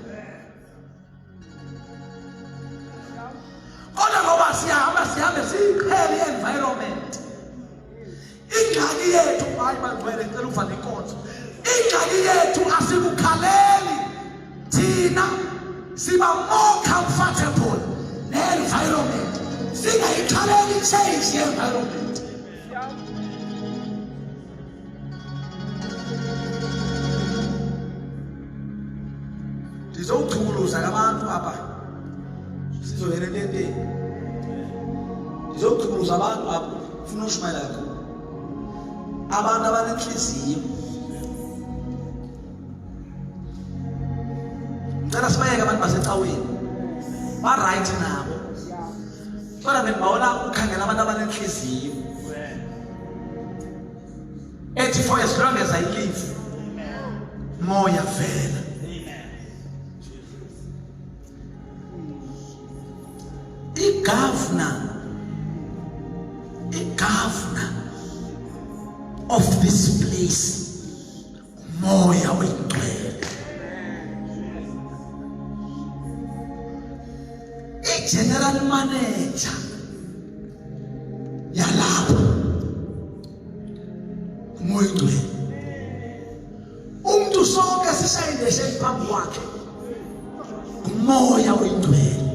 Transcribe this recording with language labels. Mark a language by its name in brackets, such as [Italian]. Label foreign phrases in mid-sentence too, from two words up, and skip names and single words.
[Xhosa] Kodwa ngoba sihambe siyiqhele i-environment, ingxaki yethu hayi bangcwele ndicela uva nenkonzo, ingxaki yethu asikukhaleli thina, siba [English] more comfortable [Xhosa] ne-environment singayikhaleli change ye-environment. Ndizowuchukuluza abantu apha sizongena ententeni, ndizowuchukuluza abantu apha ufuna ushumayela kakhulu, abantu abanentliziyo. Ngicela sibayeke abantu basecaweni barayithi nabo, kodwa bendibawona ukhangela abantu abanentliziyo ethi [English] for as long as I live [Xhosa] moya vela. [English] I-governor of this place [Xhosa] moya oyingcwele. [English] I-general manager [Xhosa] yalapha moya oyingcwele. Umntu sonke sishayindeshe phambi kwakhe umoya oyingcwele.